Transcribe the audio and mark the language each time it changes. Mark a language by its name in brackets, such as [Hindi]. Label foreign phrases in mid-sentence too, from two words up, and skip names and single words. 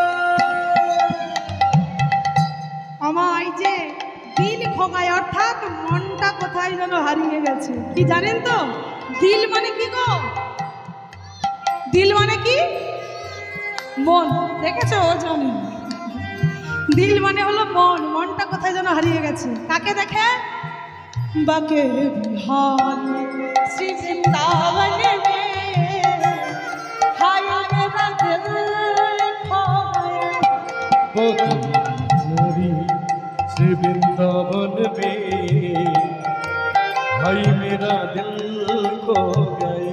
[Bangla] আমায় যে [Hindi] दिल खो गया [Bangla] অর্থাৎ মনটা কোথায় যেন হারিয়ে গেছে। কি জানেন তো দিল মানে কি গো? দিল মানে কি? মন। দেখেছো ও জানে দিল মানে হলো মন। মনটা কোথায় যেন হারিয়ে গেছে। কাকে দেখে? [Hindi] बाके बिहार श्री वृंदावन में हाय मेरा दिल खो गया। श्री वृंदावन में भाई मेरा दिल खो गए।